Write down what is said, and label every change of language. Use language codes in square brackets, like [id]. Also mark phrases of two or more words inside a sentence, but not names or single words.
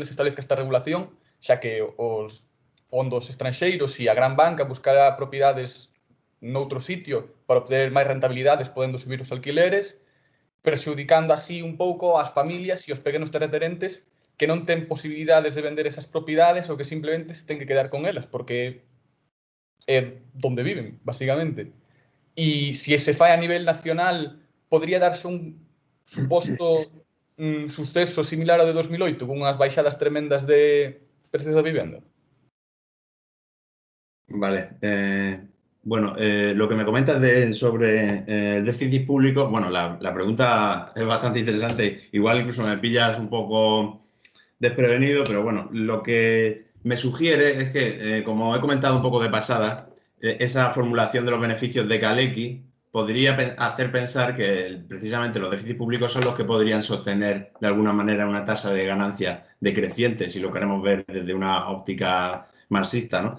[gl] se establezca esta regulación, xa que os fondos estranxeiros e a gran banca buscará propiedades noutro sitio para obter máis rentabilidades, podendo subir os alquileres, perxudicando así un pouco as familias e os pequenos terratenientes que non ten posibilidades de vender esas propiedades ou que simplemente se ten que quedar con elas, porque é donde viven, basicamente. E se se fai a nivel nacional, podría darse un suposto suceso similar ao de 2008, con unhas baixadas tremendas de precios da vivenda. [es] Vale. Bueno, lo que me comentas sobre el déficit público, bueno, la pregunta es bastante interesante. Igual incluso me pillas un poco desprevenido, pero bueno, lo que me sugiere es que, como he comentado un poco de pasada, esa formulación de los beneficios de Kalecki podría hacer pensar que precisamente los déficits públicos son los que podrían sostener de alguna manera una tasa de ganancia decreciente, si lo queremos ver desde una óptica marxista, ¿no?